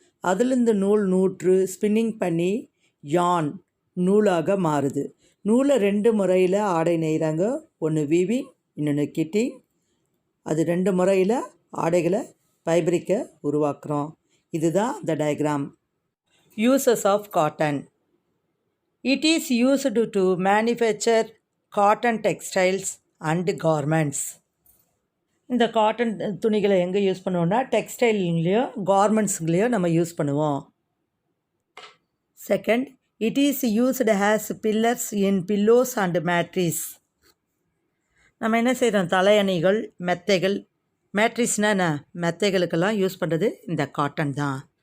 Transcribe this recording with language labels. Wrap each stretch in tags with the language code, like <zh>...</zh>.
<ta>அதுலேருந்து நூற்று ஸ்பின்னிங் பண்ணி யான் நூலாக மாறுது. நூலை 2 முறையில் ஆடை நெய்கிறாங்க. ஒன்று வீவிங், இன்னொன்று கிட்டிங். அது 2 முறையில் ஆடைகளை ஃபைப்ரிக்கை உருவாக்குறோம். இதுதான் இந்த diagram.</ta> <en>Uses of cotton. It is used to manufacture cotton textiles and garments.</en> <ta>இந்த காட்டன் துணிகளை எங்கே யூஸ் பண்ணுவோம்னா டெக்ஸ்டைல்லையோ கார்மெண்ட்ஸ்லையோ நம்ம யூஸ் பண்ணுவோம்.</ta> <en>Second, it is used as pillars in pillows and mattress.</en> <ta>நம்ம என்ன செய்கிறோம்? தலையணைகள், மெத்தைகள், மேட்ரிஸ்னால் என்ன? மெத்தைகளுக்கெல்லாம் யூஸ் பண்ணுறது இந்த காட்டன் தான்.</ta>